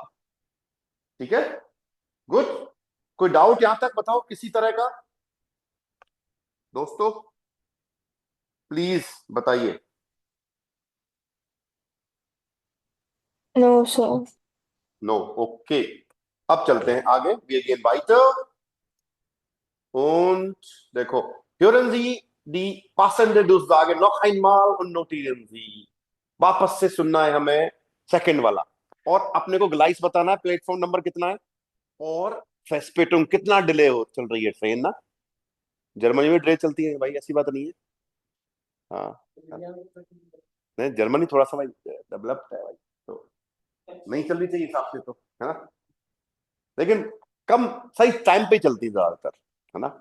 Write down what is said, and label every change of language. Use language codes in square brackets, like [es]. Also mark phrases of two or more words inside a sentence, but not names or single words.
[hi] ठीक है, गुड। कोई डाउट यहां तक बताओ किसी तरह का दोस्तों, प्लीज बताइए। [en] No, sir. No, okay. [hi] अब चलते हैं आगे। [de] Wir gehen weiter und देखो, hören Sie die passende Durchsage noch einmal und notieren Sie। [hi] वापस से सुनना है हमें सेकंड वाला, और अपने को ग्लाइस बताना है प्लेटफॉर्म नंबर कितना है और फेस्पेटुम कितना डिले हो चल रही है ट्रेन ना। जर्मनी में डिले चलती है भाई, ऐसी बात नहीं है। हाँ, नहीं जर्मनी थोड़ा सा भाई डेवलप्ड है भाई, तो नहीं चलनी चाहिए हिसाब से तो, है ना, लेकिन कम सही टाइम पे चलती है ज्यादातर, है ना।